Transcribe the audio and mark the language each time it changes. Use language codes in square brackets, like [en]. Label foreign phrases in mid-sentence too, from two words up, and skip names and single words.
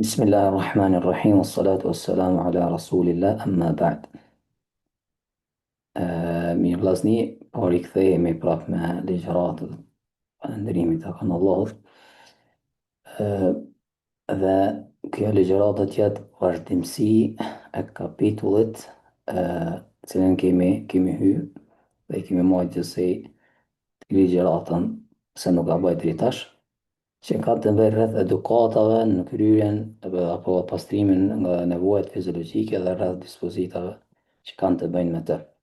[ar] بسم الله الرحمن الرحيم والصلاة والسلام على رسول الله أما بعد. [sq] Mirë vllazni, por I kthehemi prap me ligjëratën e ndërimit të kanallit. Dhe kjo ligjëratë do të jetë vazhdimsi e kapitullit cilën kemi hyrë dhe kemi marrë gjithsej ligjëratën se nuk ka bëjë deri tash, që ka të bëjë rreth edukatave në kryerjen apo pastrimin nga nevojat fiziologjike dhe rreth dispozitave që kanë të bëjnë me të.